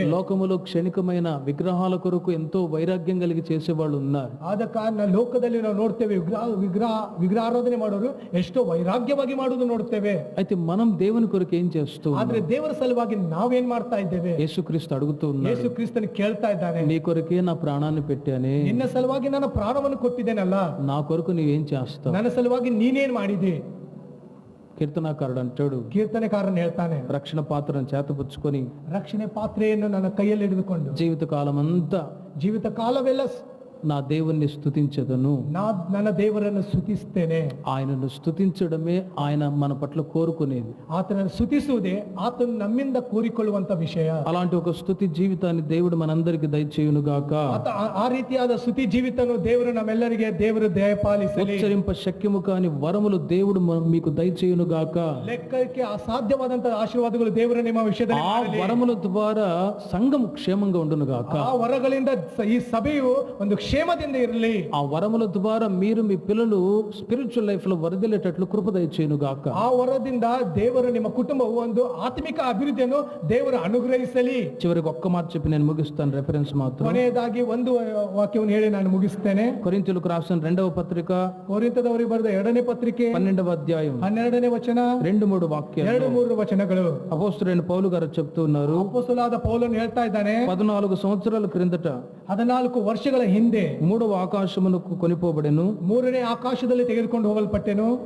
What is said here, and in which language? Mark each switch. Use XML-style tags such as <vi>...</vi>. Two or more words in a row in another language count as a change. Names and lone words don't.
<te>లోకములో క్షణికమైన విగ్రహాల కొరకు ఎంతో వైరాగ్యం కలిగి చేసేవాళ్ళు ఉన్నారు.</te> <kn>ಆದ ಕಾರಣ ಲೋಕದಲ್ಲಿ ನಾವು ನೋಡ್ತೇವೆ ವಿಗ್ರಹಾರಾಧನೆ ಮಾಡೋರು ಎಷ್ಟೋ ವೈರಾಗ್ಯವಾಗಿ ಮಾಡುವುದು ನೋಡ್ತೇವೆ.</kn> <te>అయితే మనం దేవుని కొరకు ఏం చేస్తూ,</te> <kn>ಆದ್ರೆ ದೇವರ ಸಲುವಾಗಿ ನಾವೇನ್ ಮಾಡ್ತಾ ಇದ್ದೇವೆ?</kn> <te>యేసుక్రీస్తు అడుగుతూ ఉన్నాడు,</te> <kn>ಯೇಸು ಕ್ರಿಸ್ತನು ಕೇಳ್ತಾ ಇದ್ದಾನೆ,</kn> <te>నీ కొరకే నా ప్రాణాన్ని పెట్టానే,</te> <kn>ನಿನ್ನ ಸಲುವಾಗಿ ನನ್ನ ಪ್ರಾಣವನ್ನು ಕೊಟ್ಟಿದ್ದೇನಲ್ಲ,</kn> <te>నా కొరకు నీవేం చేస్తావు,</te> <kn>ನನ್ನ ಸಲುವಾಗಿ ನೀನೇನ್ ಮಾಡಿದೆ?</kn> <te>కీర్తనకారుడు అంటాడు,</te> <kn>ಕೀರ್ತನೆಕಾರನು ಹೇಳ್ತಾನೆ,</kn> <te>రక్షణ పాత్రను చేతపుచ్చుకొని,</te> <kn>ರಕ್ಷಣೆ ಪಾತ್ರೆಯನ್ನು ನನ್ನ ಕೈಯಲ್ಲಿ ಹಿಡಿದುಕೊಂಡು</kn> <te>జీవితకాలం అంతా</te> <kn>ಜೀವಿತ ಕಾಲವೆಲ್ಲ</kn> <te>నా దేవుణ్ణి స్తుతించదను,</te> <kn>ನನ್ನ ದೇವರನ್ನು ಸ್ತುತಿಸ್ತೇನೆ.</kn> <te>ఆయనను స్తుతించడమే ఆయన మన పట్ల కోరుకునేది.</te> <kn>ಆತನನ್ನು ಸ್ತುತಿಸುವುದೇ ಆತನು ನಮ್ಮಿಂದ ಕೋರಿಕೊಳ್ಳುವಂತ ವಿಷಯ.</kn> <te>అలాంటి ఒక స్తుతి జీవితాన్ని దేవుడు మనందరికి దయచేయును గాక.</te> <kn>ಆ ರೀತಿಯಾದ ಸ್ತುತಿ ಜೀವಿತನು ದೇವರು ನಮ್ಮೆಲ್ಲರಿಗೆ ದೇವರು ದಯಪಾಲಿಸಲಿ.</kn> <te>ఉచ్చరింప శక్యము కాని వరములు దేవుడు మీకు దయచేయును గాక.</te> <kn>ಲೆಕ್ಕಕ್ಕೆ ಅಸಾಧ್ಯವಾದಂತಹ ಆಶೀರ್ವಾದಗಳು ದೇವರು ನಿಮ್ಮ ವಿಷಯದಲ್ಲಿ</kn> <te>ఆ వరముల ద్వారా సంఘం క్షేమంగా ఉండును గాక.</te> <kn>ಆ ವರಗಳಿಂದ ಈ ಸಭೆಯು ಒಂದು క్షేమದಿಂದ ಇರಲಿ.</kn> <te>ఆ వరముల ద్వారా మీరు మీ పిల్లలు</te> <en>spiritual life</en> <te>లో వరదలేటట్లు కృప దయచేయును గాక.</te> <kn>ಆ ವರದಿಂದ ದೇವರು ನಿಮ್ಮ ಕುಟುಂಬವು ಒಂದು ಆತ್ಮಿಕ ಅಭಿವೃದ್ಧಿಯನ್ನು ದೇವರು ಅನುಗ್ರಹಿಸಲಿ.</kn> <te>చివరికి ఒక్క మాట చెప్పి నేను ముగిస్తాను, రెఫరెన్స్ మాత్రం.</te> <kn>ಕೊನೆಯದಾಗಿ ಒಂದು ವಾಕ್ಯವನ್ನು ಹೇಳಿ ನಾನು ಮುಗಿಸ್ತೇನೆ.</kn> <te>కొరింథీయులకు రాసిన 2వ పత్రిక,</te> <kn>ಕೊರಿಂಥದವರಿಗೆ ಬರೆದ 2ನೇ ಪತ್ರಿಕೆ</kn> <te>12వ అధ్యాయం</te> <kn>12ನೇ ವಚನ</kn> <te>2-3 వాక్యాలు,</te> <kn>2-3 వచనಗಳು.</kn> <te>అపోస్తలుడైన పౌలు గారు చెప్తూ ఉన్నారు,</te> <kn>ಅಪೊಸ್ತಲನಾದ ಪೌಲನು ಹೇಳ್ತಾ ಇದ್ದಾನೆ,</kn> <te>14 సంవత్సరాల క్రిందట</te> <kn>14 ವರ್ಷಗಳ ಹಿಂದೆ</kn> <te>3వ ఆకాశమునకు కొనిపోబడెను,</te> <kn>3ನೇ ಆಕಾಶದಲ್ಲಿ ತೆಗೆದುಕೊಂಡು ಹೋಗಲ್ಪಟ್ಟೆನು.</kn>